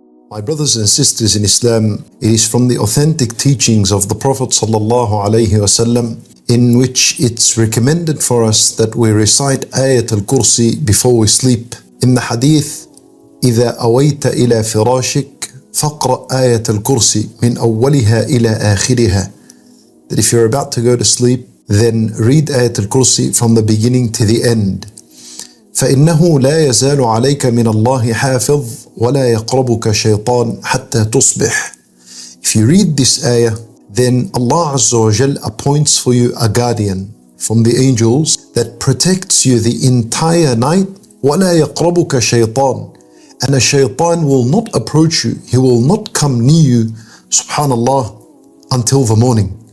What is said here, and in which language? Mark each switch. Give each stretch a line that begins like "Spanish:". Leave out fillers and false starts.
English: My brothers and sisters in Islam, it is from the authentic teachings of the Prophet ﷺ in which it's recommended for us that we recite Ayat Al-Kursi before we sleep. In the hadith,
Arabic: إذا أويت إلى فراشك فاقرأ آية الكرسي من أولها إلى آخرها.
English: That if you're about to go to sleep, then read Ayat Al-Kursi from the beginning to the end.
Arabic: فإنه لا يزال عليك من الله حافظ ولا يقربك شيطان حتى تصبح.
English: If you read this ayah, then Allah Azza wa Jal appoints for you a guardian from the angels that protects you the entire night.
Arabic: ولا يقربك شيطان.
English: And a shaitan will not approach you. He will not come near you, subhanallah, until the morning.